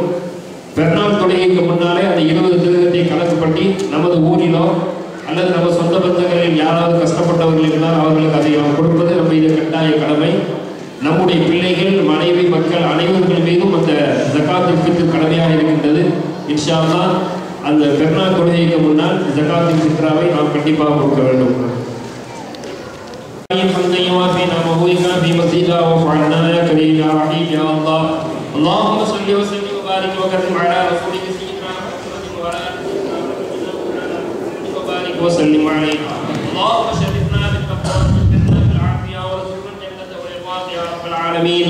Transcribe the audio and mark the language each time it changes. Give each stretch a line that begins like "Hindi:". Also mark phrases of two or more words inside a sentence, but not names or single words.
Tamil: பெருநாள் தொழுகைக்கு முன்னாலே அந்த 20 திர்ஹத்தை கணக்கு பண்ணி நமது ஊரிலோ அல்லது நம்ம சொந்த பந்தங்களில் யாராவது கஷ்டப்பட்டவர்கள் இருந்தால் அவர்களுக்கு அதை நாம் கொடுப்பது நம்ம இது கட்டாய கடமை. நம்முடைய பிள்ளைகள், மனைவி, மக்கள் அனைவர்கள் மீதும் அந்த
Arabic: زكاة الفطر
Tamil: கடமையாக இருக்கின்றது.
Arabic: إن شاء الله
Tamil: அந்த பெருநாள் தொழுகைக்கு முன்னால்
Arabic: زكاة الفطر
Tamil: நாம் கண்டிப்பாக கொடுக்க வேண்டும்.
Arabic: اللهم صل وسلم وبارك وكرم على رسولك سيدنا محمد وعلى آله وبارك وسلم عليه. اللهم شرفنا بالتقوى وجعلنا بالعافية ورزقنا الجنة والرضوان يا رب العالمين.